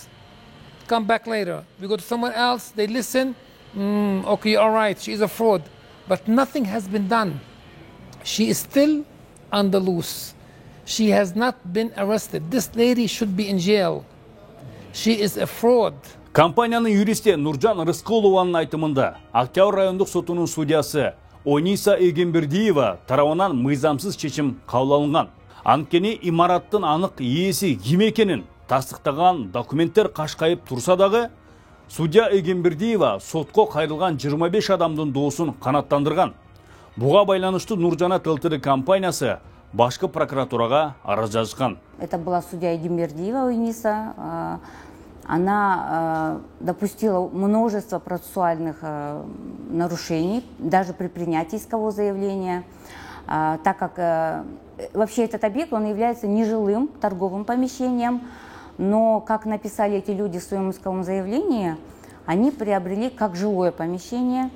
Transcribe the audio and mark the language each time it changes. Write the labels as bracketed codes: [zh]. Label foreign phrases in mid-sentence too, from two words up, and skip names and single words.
[en] Come back later. We go to someone else, they listen. Okay, all right, she's a fraud. But nothing has been done. She is still on the loose. She has not been arrested. This lady should be in jail. She is a fraud. [ky] Компаниянын юристи Нуржан Рыскулованын айтымында Октябрь райондук сотунун судьясы Ониса Эгембердиева тарабынан мыйзамсыз чечим кабыл алынган. Анткени имараттын анык ээси ким экенин тастыктаган документтер кашкайып турса дагы, судья Эгембердиева сотко кайрылган 25 адамдын доосун канаттандырган. Буга байланыштуу Нуржанат ЛТД компаниясы башкы прокуратурага арыз жазган. [ru] Это была судья Эгембердиева Униса. Она допустила множество процессуальных нарушений, даже при принятии искового заявления, так как вообще этот объект, он является нежилым торговым помещением, но, как написали эти люди в своем исковом заявлении, они приобрели как жилое помещение.